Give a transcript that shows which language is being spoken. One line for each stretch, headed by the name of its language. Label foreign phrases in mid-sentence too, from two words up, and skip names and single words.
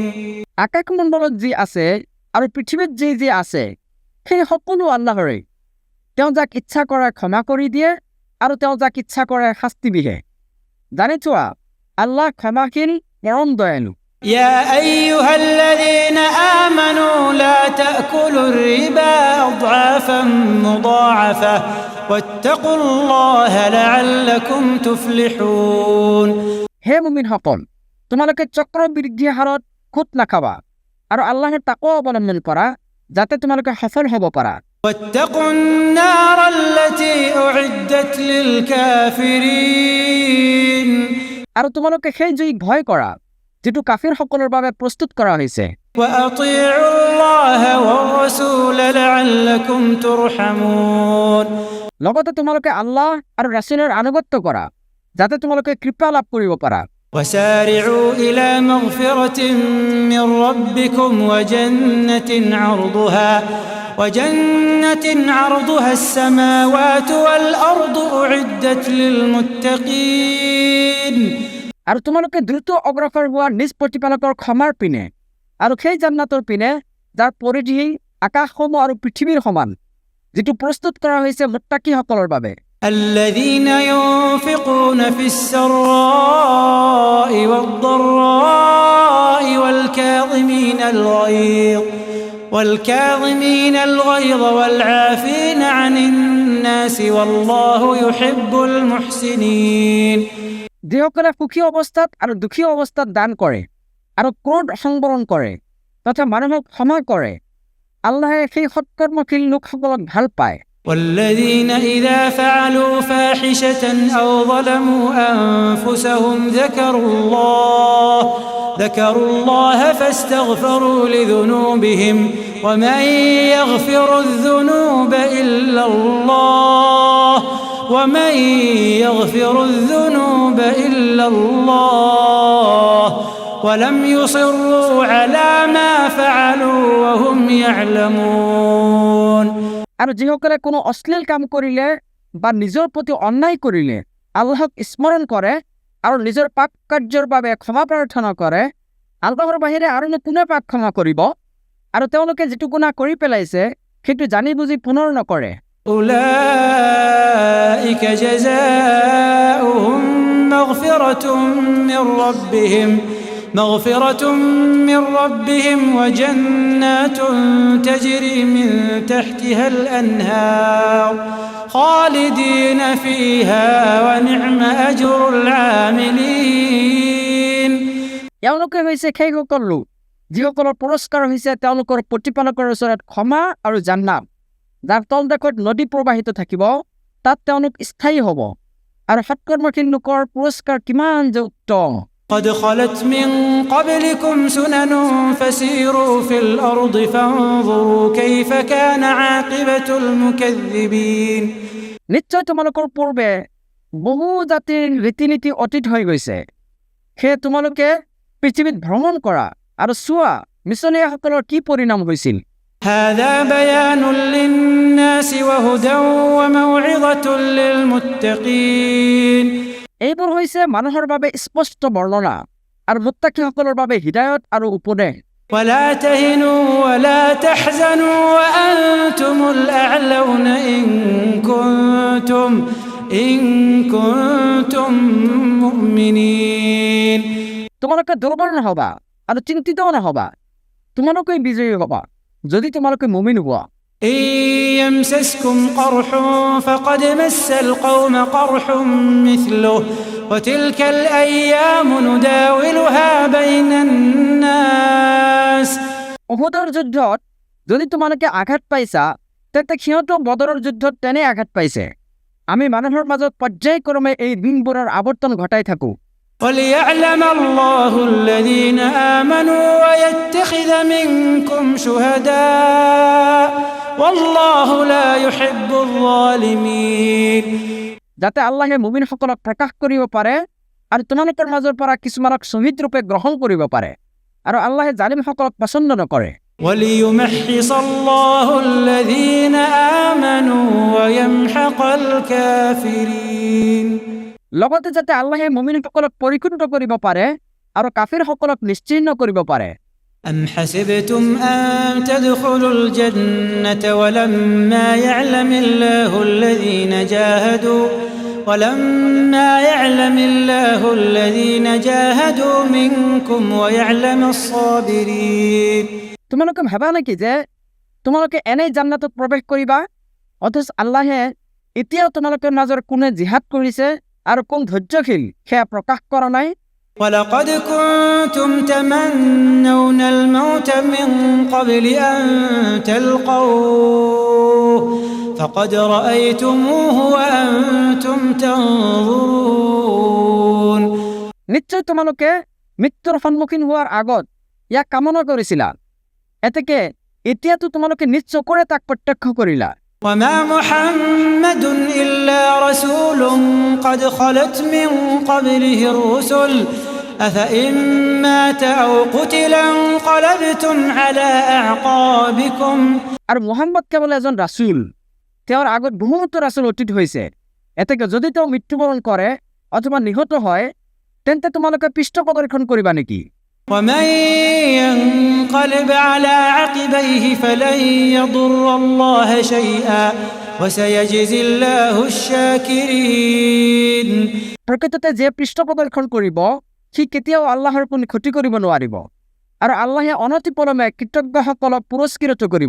Assamese: আকাশমণ্ডলত যি আছে আৰু পৃথিৱীত যি আছে সেই সকলো আল্লাহৰে তেওঁ যাক ইচ্ছা কৰে ক্ষমা কৰি দিয়ে আৰু তেওঁ যাক ইচ্ছা কৰে শাস্তি দিয়ে জানি থোৱা আল্লাহ ক্ষমাশীল পৰম দয়ালু
Arabic: يا أيها الذين آمنوا لا تأكلوا الربا أضعافا مضاعفة واتقوا الله لعلكم تفلحون
Assamese: হে মুমিনসকল তোমালোকে চক্ৰবৃদ্ধি হাৰত খুত নাখাবা আৰু আল্লাহৰ তাকৱা অৱলম্বন কৰা যাতে তোমালোকে সফল হ'ব পাৰা
Arabic: واتقوا النار التي أعدت للكافرين
Assamese: আৰু তোমালোকে সেই জুইক ভয় কৰা যেটো কাফিৰসকলৰ বাবে প্ৰস্তুত কৰা হৈছে
Arabic: وأطيعوا الله والرسول لعلكم ترحمون
Assamese: লগতে তোমালোকে আল্লাহ আৰু ৰাসূলৰ আনুগত্য কৰা যাতে তোমালোকে কৃপা লাভ কৰিব পাৰা
Arabic: وسارعوا إلى مغفرة من ربكم وجنة عرضها السماوات والأرض أعدت للمتقين
Assamese: আৰু তোমালোকে দ্ৰুত অগ্ৰসৰ হোৱা নিজ প্ৰতিপালকৰ ক্ষমাৰ পিনে আৰু সেই জান্নাতৰ পিনে যাৰ পৰিধি আকাশসমূহ আৰু পৃথিৱীৰ সমান যেটো প্ৰস্তুত কৰা হৈছে মুত্তাকিসকলৰ বাবে
Arabic: الذين ينفقون في السراء والضراء والكاظمين الغيظ والعافين عن الناس والله يحب المحسنين
Assamese: যিসকলে সুখী অৱস্থাত আৰু দুখী অৱস্থাত দান কৰে আৰু ক্ৰোধ সংবৰণ কৰে তথা মানুহক ক্ষমা কৰে আল্লাহে সেই সৎকৰ্মশীল লোকসকলক ভাল পায়
Arabic: والذين إذا فعلوا فاحشة أو ظلموا أنفسهم ذكروا الله فاستغفروا لذنوبهم ومن يغفر الذنوب إلا الله ولم يصروا على ما فعلوا وهم يعلمون
Assamese: আৰু যিসকলে কোনো অশ্লীল কাম কৰিলে বা নিজৰ প্ৰতি অন্যায় কৰিলে আল্লাহক স্মৰণ কৰে আৰু নিজৰ পাপ কাৰ্যৰ বাবে ক্ষমা প্ৰাৰ্থনা কৰে আল্লাহৰ বাহিৰে আৰু কোনে পাপ ক্ষমা কৰিব আৰু তেওঁলোকে যেটো গুনাহ কৰি পেলাইছে সেইটো জানি বুজি পুনৰ নকৰে
Arabic: أولئك جزاؤهم مغفرة من ربهم وجنات تجري من تحتها الأنهار خالدين فيها ونعم أجر العاملين
Assamese: এওঁলোকে হৈছে সেই সকল লোক যিসকলৰ পুৰস্কাৰ হৈছে তেওঁলোকৰ প্ৰতিপালকৰ ওচৰত ক্ষমা আৰু জান্নাত যাৰ তলদেশত নদী প্ৰবাহিত থাকিব তাত তেওঁলোক স্থায়ী হ'ব আৰু সৎকৰ্মশীল লোকৰ পুৰস্কাৰ কিমান যে উত্তম
Arabic: قد خلت من قبلكم سنن فسيروا في الأرض فانظروا كيف كان عاقبة المكذبين
Assamese: নিশ্চয় তোমালোকৰ পূৰ্বে বহু জাতিৰ ৰীতিনীতি অতীত হৈ গৈছে সেই তোমালোকে পৃথিৱীত ভ্ৰমণ কৰা আৰু চোৱা মিছনীয়াসকলৰ কি পৰিণাম হৈছিল
Arabic: هذا بيان للناس وهدى وموعظة للمتقين
Assamese: এইবোৰ হৈছে মানুহৰ বাবে স্পষ্ট বৰ্ণনা আৰু মুত্তাকিসকলৰ বাবে হিদায়ত আৰু উপদেশ
Arabic: ولا تهنوا ولا تحزنوا وأنتم الأعلون إن إن كنتم مؤمنين.
Assamese: তোমালোকে দুর্বল নহবা আৰু চিন্তিতও নহবা, তোমালোকেই বিজয়ী হবা যদি তোমালোকে মুমিন হোৱা।
Arabic: إن يمسسكم قرح فقد مس القوم قرح مثله وتلك الأيام نداولها بين الناس.
Assamese: উহুদৰ যুদ্ধত যদি তোমালোকে আঘাত পাইছা, তেন্তে সিহঁতো বদৰৰ যুদ্ধত তেনে আঘাত পাইছে। আমি মানুহৰ মাজত পৰ্যায়ক্ৰমে এই দিনবোৰৰ আৱৰ্তন ঘটাই থাকোঁ।
Arabic: وليعلم الله الذين آمنوا ويتخذ منكم شهداء والله لا يحب الظالمين.
Assamese: যাতে আল্লাহে মুমিনসকলক প্ৰকাশ কৰিব পাৰে আৰু তোমালোকৰ মাজৰ পৰা কিছুমানক শ্বহীদ ৰূপে গ্ৰহণ কৰিব পাৰে, আৰু আল্লাহে জালিমসকলক পছন্দ নকৰে।
Arabic: وليمحص الله الذين آمنوا ويمحق الكافرين.
Assamese: লগতে যাতে আল্লাহে মুমিনসকলক পৰিকুণ্ঠ কৰিব পাৰে আৰু কাফিৰসকলক নিশ্চিহ্ন কৰিব পাৰে।
Arabic: أم حسبتم أن تدخلوا الجنة ولما يعلم الله الذين جاهدوا منكم ويعلم الصابرين.
Assamese: তোমালোকে ভাবা নেকি যে তোমালোকে এনেই জান্নাতত প্ৰৱেশ কৰিবা, অথচ আল্লাহে এতিয়াও তোমালোকৰ মাজৰ কোনে জিহাদ কৰিছে আৰু কোন ধৈৰ্যশীল সেয়া প্ৰকাশ কৰা নাই।
Arabic: ولقد كنتم تمنون الموت من قبل أن تلقوه فقد رأيتموه وأنتم تنظرون.
Assamese: নিশ্চয় তোমালোকে মৃত্যুৰ সন্মুখীন হোৱাৰ আগত ইয়াক কামনা কৰিছিলা, এতেকে এতিয়াতো তোমালোকে নিজ চকুৰে তাক প্ৰত্যক্ষ কৰিলা।
Arabic: وما محمد إلا رسول قد خلت من قبله الرسل أفإن مات أو قتل انقلبتم على أعقابكم.
Assamese: আৰু মুহাম্মদ কেৱল এজন ৰাছুল, তেওঁৰ আগত বহুতো ৰাছুল অতীত হৈছে, এতেকে যদি তেওঁ মৃত্যুবৰণ কৰে অথবা নিহত হয়, তেন্তে তোমালোকে পৃষ্ঠপ্ৰদৰ্শন কৰিবা নেকি?
Arabic: ومن ينقلب على عقبيه فلن يضر الله شيئا وسيجزي الله الشاكرين.
Assamese: প্ৰকৃততে যে পৃষ্ঠপ্ৰদৰ্শন কৰিব সি কেতিয়াও আল্লাহৰ কোনো ক্ষতি কৰিব নোৱাৰিব, আৰু আল্লাহে অনতিপলমে কৃতজ্ঞসকলক পুৰস্কৃত কৰিব।